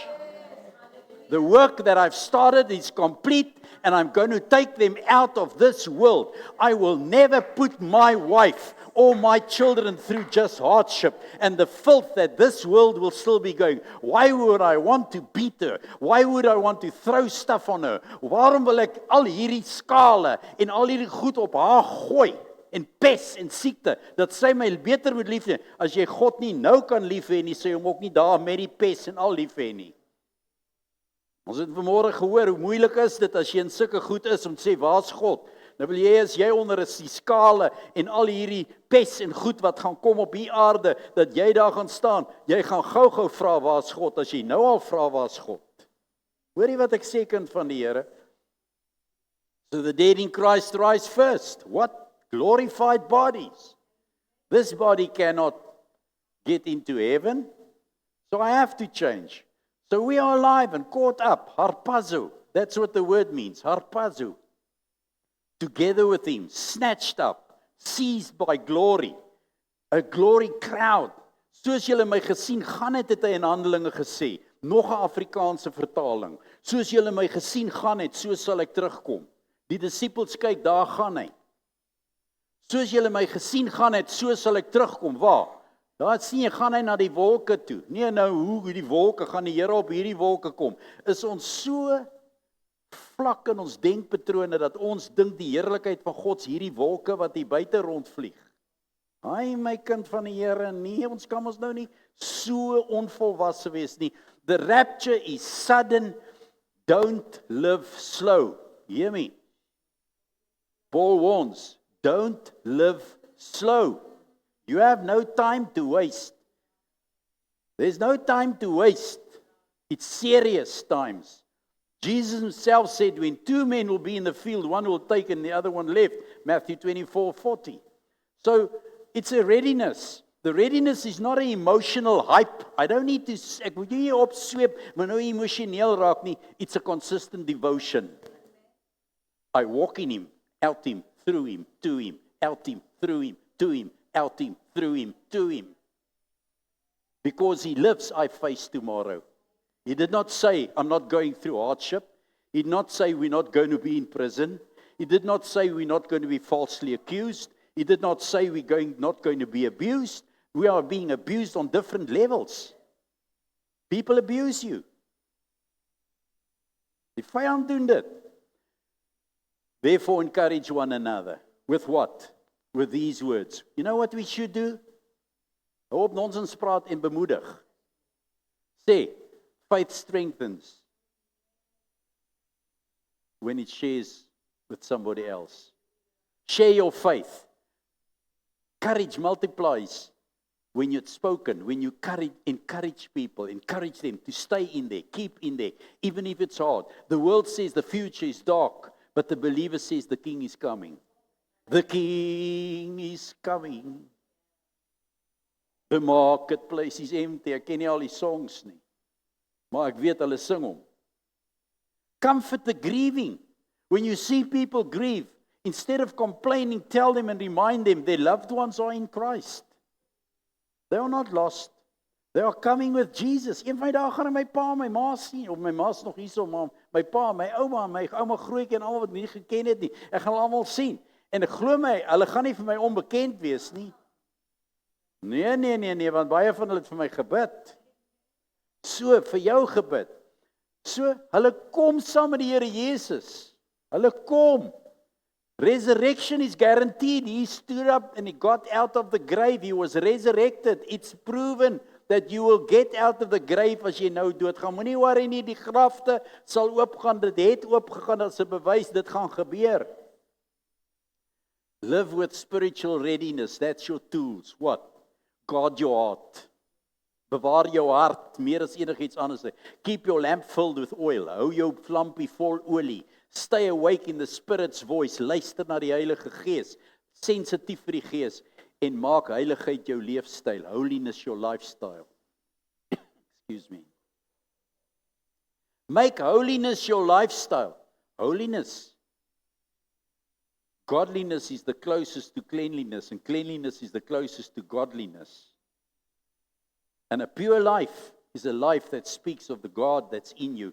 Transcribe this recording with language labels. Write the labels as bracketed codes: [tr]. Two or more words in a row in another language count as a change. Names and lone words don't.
[en] The work that I've started is complete, and I'm going to take them out of this world. I will never put my wife or my children through just hardship and the filth that this world will still be going. Why would I want to beat her? Why would I want to throw stuff on her? [af] Waarom wil ek al hierdie skale en al hierdie goed op haar gooi? En pes en siekte, dat sy my beter moet lief hê. As jy God nie nou kan lief hê nie, sê hom ook nie daar met die pes en al lief hê nie. Ons het vanmôre gehoor hoe moeilik is dit as jy in sulke goed is om te sê, waar's God? Nou wil jy as jy onder is die skale en al hierdie pes en goed wat gaan kom op die aarde, dat jy daar gaan staan, jy gaan gou-gou vra waar's God, as jy nou al vra waar's God. Hoor jy wat ek sê, kind van die Here? [en] So the dead in Christ rise first. What? Glorified bodies. This body cannot get into heaven, so I have to change. So we are alive and caught up, harpazo. That's what the word means, harpazo. Together with him, snatched up, seized by glory, a glory crowd. [af] Soos julle my gesien gaan het hy in Handelinge gesê, nog 'n Afrikaanse vertaling. Soos julle my gesien gaan het, so sal ek terugkom. Die disippels kyk, daar gaan hy. Soos julle my gesien gaan het, so sal ek terugkom. Waar? Daar sien jy, gaan hy na die wolke toe. Nee, nou hoe die wolke, gaan die Here op hierdie wolke kom. Is ons so vlak in ons denkpatrone dat ons dink die heerlikheid van God is hierdie wolke wat hier buite rondvlieg. Ai my kind van die Here, nee, ons kan ons nou nie so onvolwasse wees nie. [en] The rapture is sudden, don't live slow. Hear me. Paul warns, don't live slow. You have no time to waste. There's no time to waste. It's serious times. Jesus himself said, when two men will be in the field, one will take and the other one left. Matthew 24:40. So, it's a readiness. The readiness is not an emotional hype. I don't need to, [af] ek moet nie opsweep, maar nou emosioneel raak nie. [en] It's a consistent devotion. I walk in him, out him, through him, to him, out him, through him, to him, out him, through him, to him. Because he lives, I face tomorrow. He did not say, I'm not going through hardship. He did not say, we're not going to be in prison. He did not say, we're not going to be falsely accused. He did not say, we're not going to be abused. We are being abused on different levels. People abuse you. [af] Die vyand doen dit. [en] Therefore, encourage one another. With what? With these words. You know what we should do? [af] Hou op nonsens praat en bemoedig. Sê, [en] faith strengthens when it shares with somebody else. Share your faith. Courage multiplies when you're spoken, when you encourage people, encourage them to stay in there, keep in there, even if it's hard. The world says the future is dark, but the believer says the King is coming. The King is coming. The marketplace is empty. [af] Ek ken nie al die songs nie, maar ek weet hulle sing hom. [en] Comfort the grieving. When you see people grieve, instead of complaining, tell them and remind them their loved ones are in Christ. They are not lost. They are coming with Jesus. [af] Een van die dae gaan my pa, my ma sien, of my ma's nog hierso, maar my pa, my ouma grootjie en almal wat my nie geken het nie. Ek gaan almal sien. En ek glo my, hulle gaan nie vir my onbekend wees nie. Nee, want baie van hulle het vir my gebid. So, vir jou gebid. So, hulle kom saam met die Here Jesus. Hulle kom. [en] Resurrection is guaranteed. He stood up and he got out of the grave. He was resurrected. It's proven that you will get out of the grave [af] as jy nou doodgaan. Moenie worry nie, die grafte sal oopgaan. Dit het oopgegaan as 'n bewys dit gaan gebeur. [en] Live with spiritual readiness. That's your tools. What? Guard your heart. [af] Bewaar jou hart meer as enigiets anders. [en] Keep your lamp filled with oil. [af] Hou jou lampie vol olie. [en] Stay awake in the Spirit's voice. [af] Luister na die Heilige Gees. Sensitief vir die Gees. En maak heiligheid jou leefstyl. [en] Holiness your lifestyle. Excuse me. Make holiness your lifestyle. Holiness. Godliness is the closest to cleanliness, and cleanliness is the closest to godliness. And a pure life is a life that speaks of the God that's in you.